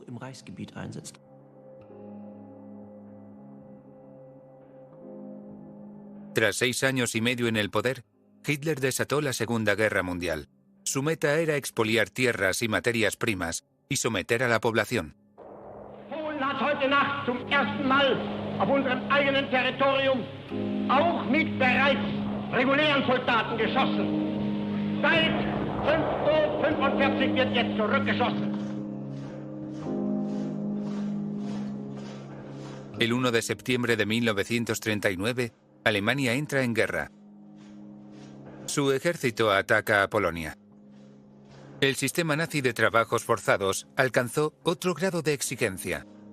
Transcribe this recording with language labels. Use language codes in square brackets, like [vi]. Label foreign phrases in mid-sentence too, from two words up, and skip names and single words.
[es] Tras 6 años y medio en el poder, Hitler desató la Segunda Guerra Mundial. Su meta era expoliar tierras y materias primas y someter a la población. [de] Polen hat heute Nacht zum ersten Mal auf unserem eigenen Territorium auch mit bereits regulären Soldaten geschossen. Seit 5:45 Uhr wird jetzt zurückgeschossen. [es] El 1 de septiembre de 1939, Alemania entra en guerra. Su ejército ataca a Polonia. El sistema nazi de trabajos forzados alcanzó otro grado de exigencia.